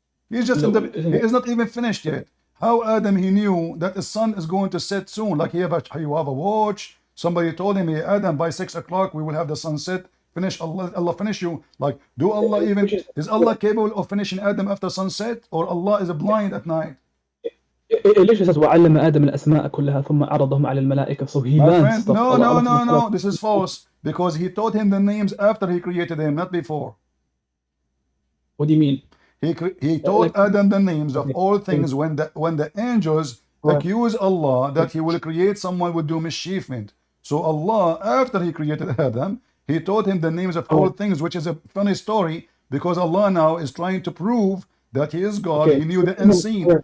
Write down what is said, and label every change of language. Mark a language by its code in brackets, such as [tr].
[en] He's just he is not even finished yet. How Adam he knew that the sun is going to set soon? Like you have a watch. Somebody told him, hey, Adam, by 6 o'clock we will have the sunset. Finish Allah finish you. Like, is Allah capable of finishing Adam after sunset, or Allah is blind at night? It literally says [ar] وَعَلَّمَ آدَمَ الْأَسْمَاءَ كُلَّهَا ثُمَّ عَرَضَهُمْ عَلَى الْمَلَائِكَةِ. [en] So he learns stuff. No. This is false because he taught him the names after he created him, not before. What do you mean? He taught Adam the names of all things when the angels accuse Allah that he will create someone would do mischievement. So Allah, after he created Adam, he taught him the names of all things, which is a funny story because Allah now is trying to prove that he is God. He knew the unseen.